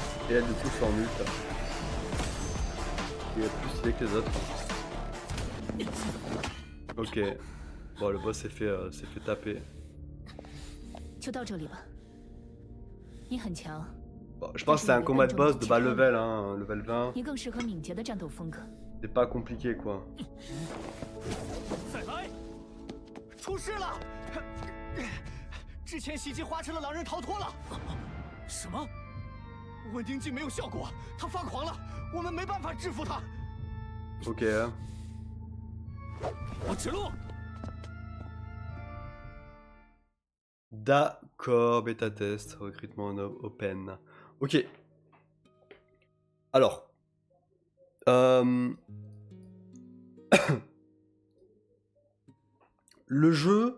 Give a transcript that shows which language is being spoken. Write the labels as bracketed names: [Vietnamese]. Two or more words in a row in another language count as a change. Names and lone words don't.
[French] Et elle du coup c'est en ult. Il est plus stylé que les autres. Ok. Bon le boss s'est fait taper. [Chinese] 就到这里吧。你很强， [French] Bon, je pense que c'est un combat de boss de bas level, hein, level 20. [Chinese] 你更适合敏捷的战斗风格。 [French] C'est pas compliqué quoi. [Chinese] 再来！出事了！之前袭击花城的狼人逃脱了。什么？稳定剂没有效果，他发狂了，我们没办法制服他。 [French] Ok. [Chinese] 我指路。 [French] D'accord, bêta test, recrutement open. Ok. Alors. Le jeu.